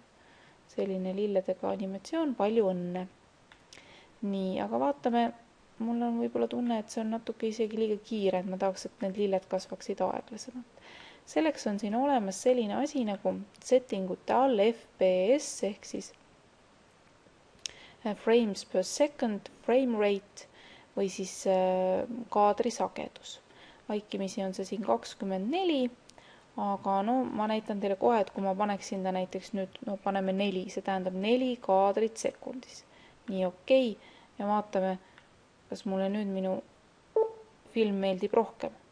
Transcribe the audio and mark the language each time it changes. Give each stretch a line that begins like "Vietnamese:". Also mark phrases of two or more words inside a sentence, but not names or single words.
Estonian: Selline lilledega animatsioon, palju õnne. Nii, aga vaatame. Mul on võib-olla tunne, et see on natuke isegi liiga kiire, et ma tahaks, et need lilled kasvaksid aeglasemalt. Selleks on siin olemas selline asi nagu settingute all FPS ehk siis
English: frames per second, frame rate
Estonian: või siis kaadri sagedus. Vaikimisi on see siin 24, aga ma näitan teile kohe, et kui ma paneksin ta näiteks nüüd, paneme 4, see tähendab 4 kaadrit sekundis. Nii okei, ja vaatame, kas mulle nüüd minu film meeldib rohkem.